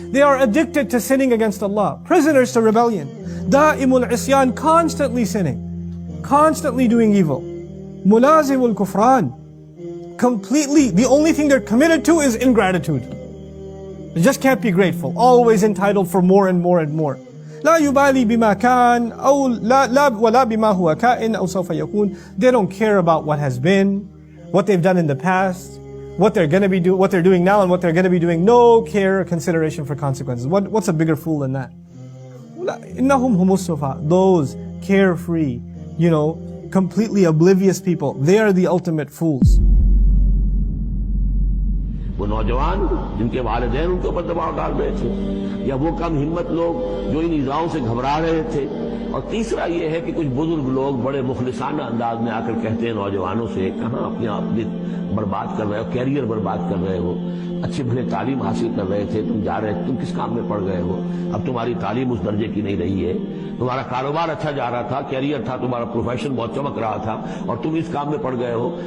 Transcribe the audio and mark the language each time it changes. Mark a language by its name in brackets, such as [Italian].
[English] They are addicted to sinning against Allah. Prisoners to rebellion. [Arabic] Da'imul isyan, [English] constantly sinning. Constantly doing evil. [Arabic] Mulazimul kufran. [English] Completely, the only thing they're committed to is ingratitude. They just can't be grateful. Always entitled for more and more and more. [Arabic] لا يبالي بما كان أو لا ولا بما هو كائن أو سوف يكون. [English] They don't care about what has been, what they've done in the past, what they're doing now, and what they're going to be doing. No care or consideration for consequences. What's a bigger fool than that? [Arabic] إنهم هم السفهاء. [English] Those carefree, completely oblivious people, they are the ultimate fools. [Urdu] وہ نوجوان جن کے والدین ان کے اوپر دباؤ ڈال رہے تھے، یا وہ کم ہمت لوگ جو ان ایذاؤں سے گھبرا رہے تھے. اور تیسرا یہ ہے کہ کچھ بزرگ لوگ بڑے مخلصانہ انداز میں آ کر کہتے ہیں نوجوانوں سے، کہاں اپنی برباد کر رہے ہو، کیریئر برباد کر رہے ہو، اچھے بھلے تعلیم حاصل کر رہے تھے، تم کس کام میں پڑ گئے ہو؟ اب تمہاری تعلیم اس درجے کی نہیں رہی ہے، تمہارا کاروبار اچھا جا رہا تھا، کیریئر تھا، تمہارا پروفیشن بہت چمک رہا تھا، اور تم اس کام میں پڑ گئے ہو.